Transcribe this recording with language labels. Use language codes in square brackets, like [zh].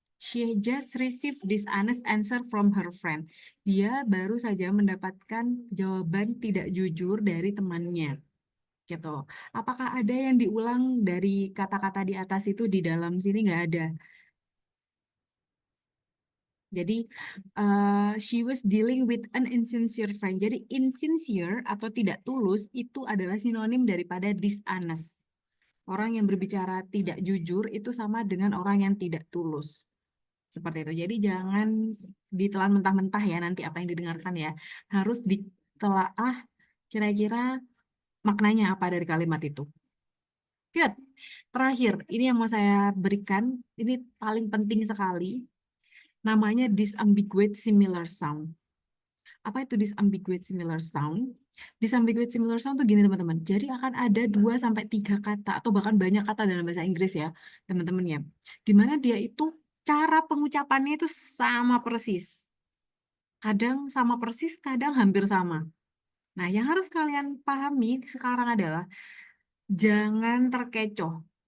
[en] She just received dishonest answer from her friend. [id] Dia baru saja mendapatkan jawaban tidak jujur dari temannya. Gitu. Apakah ada yang diulang dari kata-kata di atas itu di dalam sini? Nggak ada. Jadi, [en] she was dealing with an insincere friend. [id] Jadi, insincere atau tidak tulus itu adalah sinonim daripada dishonest. Orang yang berbicara tidak jujur itu sama dengan orang yang tidak tulus. Seperti itu. Jadi, jangan ditelan mentah-mentah ya nanti apa yang didengarkan ya. Harus ditelaah kira-kira maknanya apa dari kalimat itu. [en] Good. [id] Terakhir, ini yang mau saya berikan. Ini paling penting sekali. Namanya [en] disambiguate similar sound. [id] Apa itu [en] disambiguate similar sound? Disambiguate similar sound [id] tuh gini teman-teman. Jadi akan ada 2 sampai 3 kata atau bahkan banyak kata dalam bahasa Inggris ya, teman-teman ya. Dimana dia itu cara pengucapannya itu sama persis. Kadang sama persis, kadang hampir sama. Nah, yang harus kalian pahami sekarang adalah jangan terkecoh.